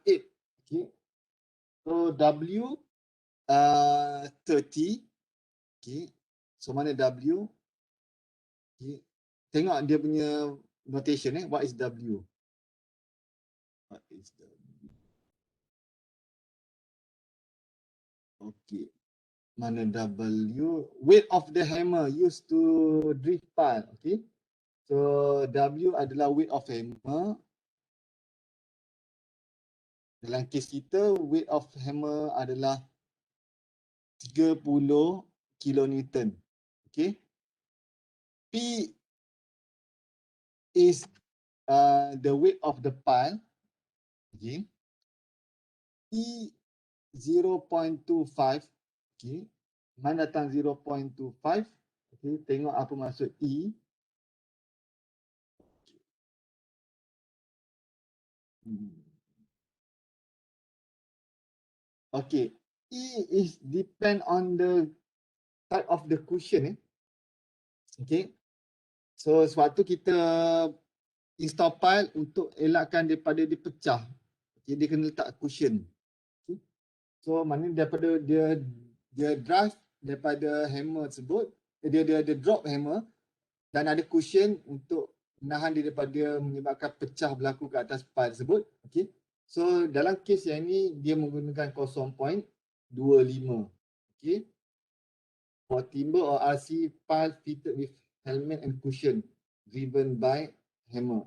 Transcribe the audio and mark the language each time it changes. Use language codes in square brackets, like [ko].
[en] Okay. So W 30. Okay. So mana W? Okay. [ms] Tengok dia punya [en] notation What is W? What is W? [ms] Okay. Mana W? [en] Weight of the hammer used to drift pile. Okay. So W adalah weight of hammer. [ms] Dalam kes kita, [en] weight of hammer [ms] adalah 30 kilonewton. Okay. [en] P is the weight of the pile. Okay. E 0.25. Okay. [ms] Mana datang 0.25? Okay. Tengok apa maksud E. [en] Okay. E is depend on the type of the cushion. Okay. [ms] So sebab tu kita install pile untuk elakkan daripada dia pecah. Okay, dia kena letak cushion. Okay. So maknanya daripada dia drive daripada hammer tersebut, dia drop hammer dan ada cushion untuk menahan dia daripada menyebabkan pecah berlaku ke atas pile tersebut. Okay. So dalam kes yang ini dia menggunakan 0.25. [en] Okay. For timber or RC pile fitted with helmet and cushion driven by hammer.